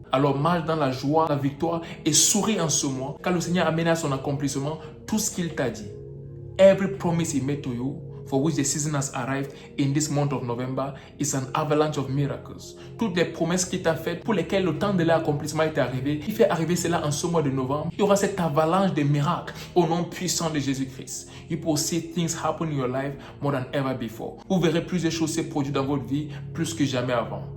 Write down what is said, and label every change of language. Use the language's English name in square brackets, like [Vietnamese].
[French] Alors marche dans la joie, la victoire et souris en ce mois. Car le Seigneur a mené à son accomplissement tout ce qu'il t'a dit. [English] Every promise He made to you, for which the season has arrived in this month of November, is an avalanche of miracles. [French] Toutes les promesses qu'il t'a faites, pour lesquelles le temps de l'accomplissement est arrivé, il fait arriver cela en ce mois de novembre. Il y aura cette avalanche de miracles au nom puissant de Jésus-Christ. [English] You will see things happen in your life more than ever before. [French] Vous verrez plusieurs choses se produire dans votre vie plus que jamais avant.